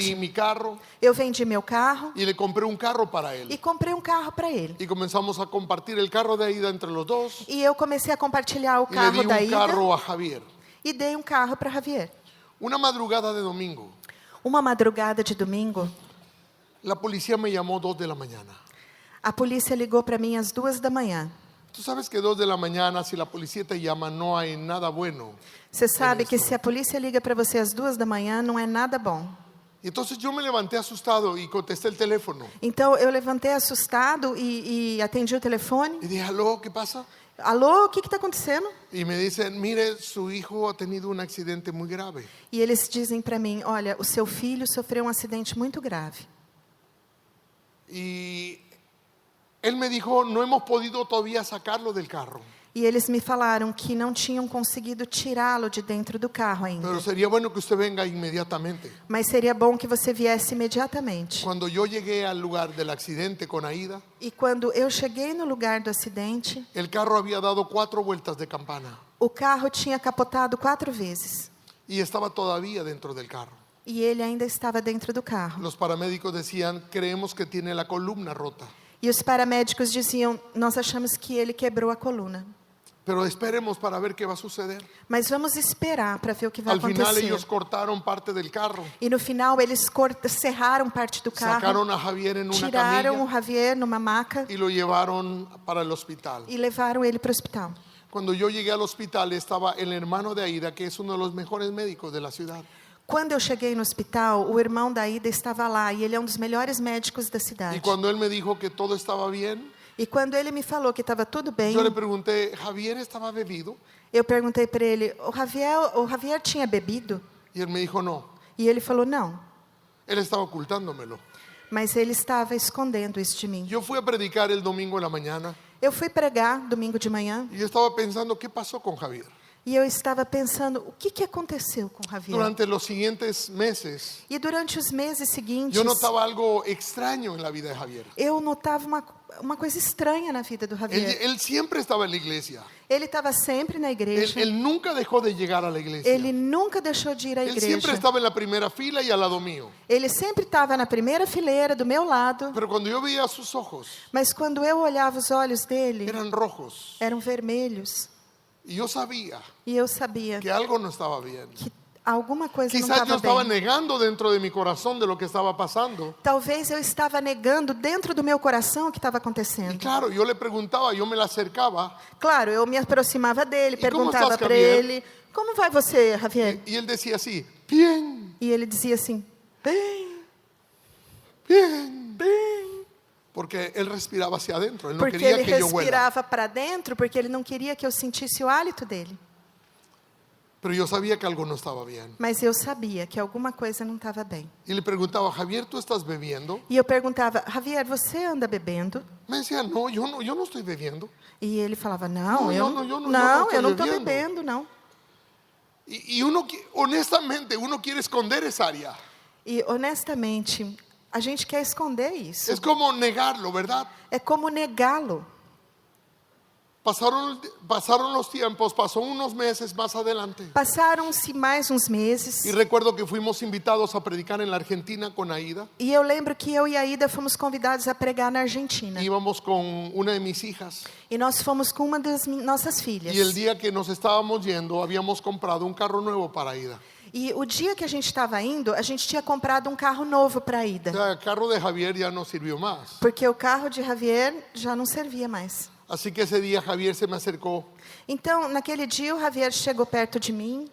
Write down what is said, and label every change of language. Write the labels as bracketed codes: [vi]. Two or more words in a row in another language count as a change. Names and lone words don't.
[pt] cidade. [es] mi carro [pt] Eu vendi meu carro [es] y le compré un carro para [pt] e [es] él. [pt] comprei um carro para ele. [es] Y comenzamos a compartir el carro de ida entre los dos. [pt] E eu comecei a compartilhar o [es] Y le di [pt] carro da [es] un [pt] ida [es] carro a Javier. [pt] e dei um carro para Javier. [es] Una madrugada de domingo, [pt] Uma madrugada de domingo, [es] la policía me llamó 2 de la mañana. [pt] a polícia ligou para mim às 2 da manhã. [es] Tú sabes que 2 de la mañana, si la policía te llama, no hay nada bueno. [pt] Você sabe que [es] esto. [pt] se a polícia liga para você às 2 da manhã, não é nada bom. [es] Y entonces yo me levanté asustado y contesté el teléfono. [pt] Então eu levantei assustado e atendi o telefone. [es] Y dije, aló, ¿qué pasa? [pt] Alô, o que está acontecendo? [es] Y me dicen, mire, su hijo ha tenido un accidente muy grave. [pt] E eles dizem para mim, olha, o seu filho sofreu um acidente muito grave. [es] Y él me dijo, no hemos podido todavía sacarlo del carro. [pt] E eles me falaram que não tinham conseguido tirá-lo de dentro do carro ainda. [es] Pero sería bueno que usted venga inmediatamente. [pt] Mas seria bom que você viesse imediatamente. [es] Cuando yo llegué al lugar del accidente con Aida, [pt] E quando eu cheguei no lugar do acidente, [es] el carro había dado 4 vueltas de campana [pt] o carro tinha capotado 4 vezes. [es] y estaba todavía dentro del carro. [pt] E ele ainda estava dentro do carro. [es] Los paramédicos decían, creemos que tiene la columna rota. [pt] E os paramédicos diziam, nós achamos que ele quebrou a coluna. [es] Pero esperemos para ver qué va a suceder. [pt] Mas vamos esperar para ver o que vai [es] Al final [pt] acontecer. [es] ellos cortaron parte del carro, [pt] E no final eles serraram parte do carro, [es] sacaron a Javier en una [pt] tiraram o [es] camilla [pt] Javier numa maca [es] y lo llevaron para el hospital. [pt] e levaram ele para o hospital. [es] Cuando yo llegué al hospital estaba el hermano de Aida, que es uno de los mejores médicos de la ciudad. [pt] Quando eu cheguei no hospital, o irmão da Ida estava lá e ele é um dos melhores médicos da [es] Y [pt] cidade. [es] cuando él me dijo que todo estaba bien, [pt] E quando ele me falou que estava tudo bem, [es] yo le pregunté, ¿Javier estaba bebido? [pt] eu perguntei para ele, o Javier tinha bebido? [es] Y él me dijo, no, [pt] E ele falou, não, [es] él estaba ocultándomelo. [pt] mas ele estava escondendo isso de mim. [es] Yo fui a predicar el domingo en la mañana [pt] Eu fui pregar domingo de manhã [es] y yo estaba pensando, ¿qué pasó con Javier? [pt] e eu estava pensando, o que aconteceu com o Javier? [es] Durante los siguientes meses, [pt] E durante os meses seguintes, [es] yo notaba algo extraño en la vida de Javier. [pt] eu notava uma coisa estranha na vida do Javier. [es] Él siempre estaba en la iglesia. [pt] Ele estava sempre na igreja. [es] Él nunca dejó de llegar a la iglesia. [pt] Ele nunca deixou de ir à [es] Él siempre [pt] igreja. [es] estaba en la primera fila y al lado mío. [pt] Ele sempre estava na primeira fileira, do meu lado. [es] Pero cuando yo veía sus ojos, [pt] Mas quando eu olhava os olhos dele, [es] eran rojos. [pt] eram vermelhos. [es] Y yo sabía [pt] E eu sabia [es] que algo no estaba bien. [pt] que alguma coisa não [es] Quizás yo [pt] estava [es] estaba [pt] bem. [es] negando dentro de mi corazón de lo que estaba pasando. [pt] Talvez eu estava negando dentro do meu coração o que estava [es] Y [pt] acontecendo. [es] claro, yo le preguntaba, yo me la acercaba. [pt] Claro, eu me aproximava dele, E como perguntava [es] estás, [pt] para Javier? ele, como vai você, Javier? [es] Y él decía así, bien, [pt] E ele dizia assim, bem, [es] bien. [pt] bem. [es] Porque él respiraba hacia adentro. Él no [pt] Porque [es] quería [pt] ele [es] que yo huela. [pt] respirava para dentro, porque ele não queria que eu sentisse o hálito dele. [es] Pero yo sabía que algo no estaba bien. [pt] Mas eu sabia que alguma coisa não estava bem. [es] Y le preguntaba, Javier, ¿tú estás bebiendo? [pt] E eu perguntava, Javier, você anda bebendo? [es] Me decía, no, yo no estoy bebiendo. [pt] E ele falava, Não, não, eu não eu não estou estou bebendo. bebendo, não. [es] Y uno, honestamente, uno quiere esconder esa área. [pt] E honestamente, a gente quer esconder isso. [es] Es como negarlo, ¿verdad? [pt] É como negá-lo. [es] Pasaron los tiempos, pasó unos meses más adelante. [pt] Passaram-se mais uns meses. [es] Y recuerdo que fuimos invitados a predicar en la Argentina con Aida. [pt] E eu lembro que eu e a Ida fomos convidados a pregar na Argentina. [es] Íbamos con una de mis hijas. [pt] E nós fomos com uma das nossas filhas. [es] Y el día que nos estábamos yendo, habíamos comprado un carro nuevo para Aida. [pt] E o dia que a gente estava indo, a gente tinha comprado um carro novo para a [es] O [pt] Ida. [es] sea, el carro de Javier ya no sirvió más. [pt] Porque o carro de Javier já não servia mais. [es] Así que ese día Javier se me acercó [pt] Então, naquele dia, o Javier chegou perto de mim